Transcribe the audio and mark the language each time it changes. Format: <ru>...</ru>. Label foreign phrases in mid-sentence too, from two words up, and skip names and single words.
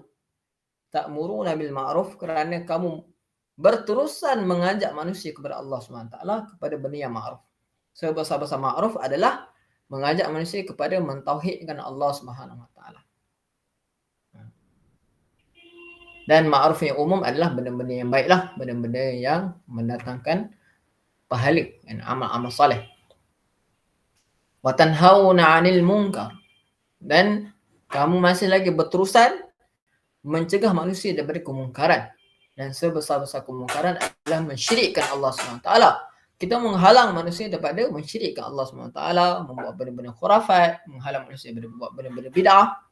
<ar>تأمرون بالمعروف,</ar> <ms>kerana kamu berterusan mengajak manusia kepada Allah SWT, kepada benda yang ma'ruf. Sebesar-besar ma'ruf adalah mengajak manusia kepada mentauhidkan Allah SWT. Dan ma'ruf yang umum adalah benda-benda yang baiklah, benda-benda yang mendatangkan pahala dan amal-amal soleh.</ms> <ar>وتنهون عن المنكر,</ar> <ms>dan kamu masih lagi berterusan mencegah manusia daripada kemungkaran. Dan sebesar-besar kemungkaran adalah mensyirikkan Allah SWT. Kita menghalang manusia daripada mensyirikkan Allah SWT, membuat benda-benda khurafat, menghalang manusia daripada membuat benda-benda bid'ah.</ms>